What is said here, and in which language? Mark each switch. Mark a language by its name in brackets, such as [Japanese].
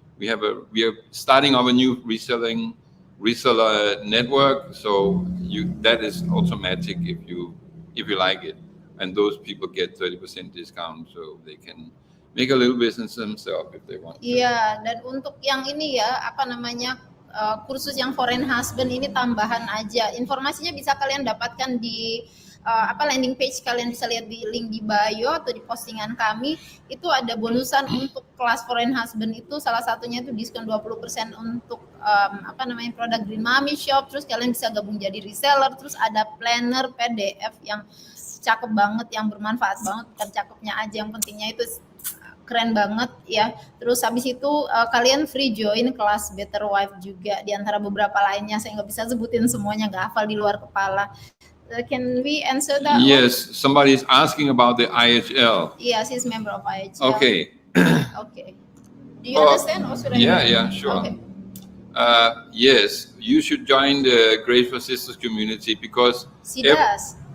[English] We are starting our new reseller network, so that is automatic if you like it, and those people get 30% discount, so they can make a little business themselves if they want. [Indonesian] Iya, dan untuk yang ini ya, apa namanya, kursus yang foreign husband ini tambahan aja. Informasinya bisa kalian dapatkan di landing page, kalian bisa lihat di link di bio atau di postingan kami. Itu ada bonusan untuk kelas foreign husband itu, salah satunya itu diskon 20% untuk produk Green Mommy Shop. Terus kalian bisa gabung jadi reseller. Terus ada planner PDF yang cakep banget, yang bermanfaat banget. Bukan cakepnya aja, yang pentingnya itu keren banget ya. Terus habis itu kalian free join kelas Better Wife juga, di antara beberapa lainnya. Saya nggak bisa sebutin semuanya, nggak hafal di luar kepala. [English] Can we answer that? Yes, somebody is asking about the IHL. Yes, he's member of IHL. Okay. Okay. Do you understand or should I? Yeah, sure. Okay. Yes, you should join the Graceful Sisters community because She does.